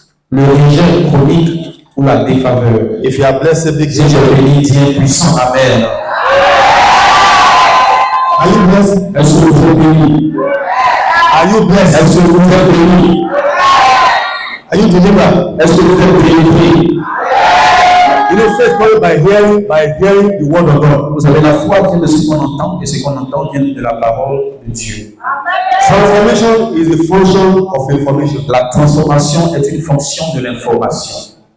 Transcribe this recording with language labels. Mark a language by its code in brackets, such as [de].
[fr] Le rejet chronique ou la défaveur. [en] If you are blessed, big [fr] Si je bénis, Dieu puissant, Amen. [en] Are you blessed? [fr] Est-ce que vous êtes bénis? [en] Are you blessed? [fr] Est-ce que vous êtes bénis? [en] Are you delivered? [fr] Est-ce que vous êtes délivrés? [en] You know, faith comes by hearing the word of God. [fr] Vous savez, la foi vient de ce qu'on entend, et ce qu'on entend vient de la parole de Dieu. [en] Transformation is a function of information. [fr] La transformation est une fonction de l'information.